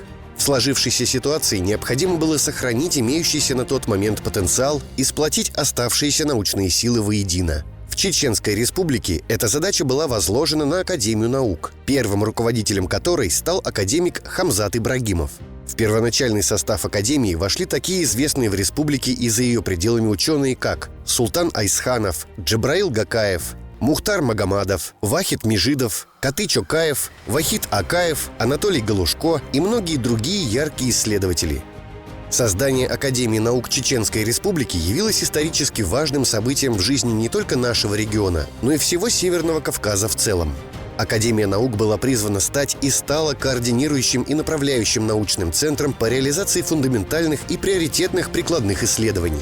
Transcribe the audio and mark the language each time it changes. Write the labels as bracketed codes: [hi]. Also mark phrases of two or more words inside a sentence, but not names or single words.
[ru] В сложившейся ситуации необходимо было сохранить имеющийся на тот момент потенциал и сплотить оставшиеся научные силы воедино. В Чеченской Республике эта задача была возложена на Академию наук, первым руководителем которой стал академик Хамзат Ибрагимов. В первоначальный состав Академии вошли такие известные в республике и за ее пределами ученые, как Султан Айсханов, Джабраил Гакаев, Мухтар Магомадов, Вахид Межидов, Каты Чокаев, Вахид Акаев, Анатолий Галушко и многие другие яркие исследователи. Создание Академии наук Чеченской Республики явилось исторически важным событием в жизни не только нашего региона, но и всего Северного Кавказа в целом. Академия наук была призвана стать и стала координирующим и направляющим научным центром по реализации фундаментальных и приоритетных прикладных исследований.